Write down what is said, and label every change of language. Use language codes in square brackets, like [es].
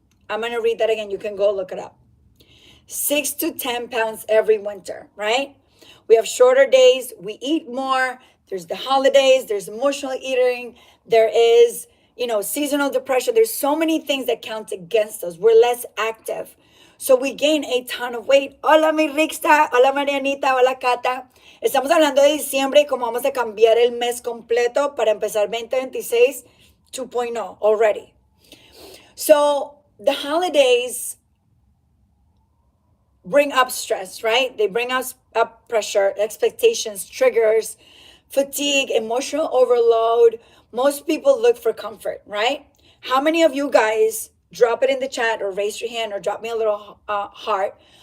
[en] I'm going to read that again. You can go look it up. 6 to 10 pounds every winter, right? We have shorter days. We eat more. There's the holidays. There's emotional eating. There is, seasonal depression. There's so many things that count against us. We're less active. So we gain a ton of weight. [es] Hola, mi Rixta. Hola, Marianita. Hola, Cata. Estamos hablando de diciembre y cómo vamos a cambiar el mes completo para empezar 2026 2.0 [en] already. So the holidays bring up stress, right? They bring us up pressure, expectations, triggers, fatigue, emotional overload. Most people look for comfort, right? How many of you guys, drop it in the chat or raise your hand or drop me a little heart.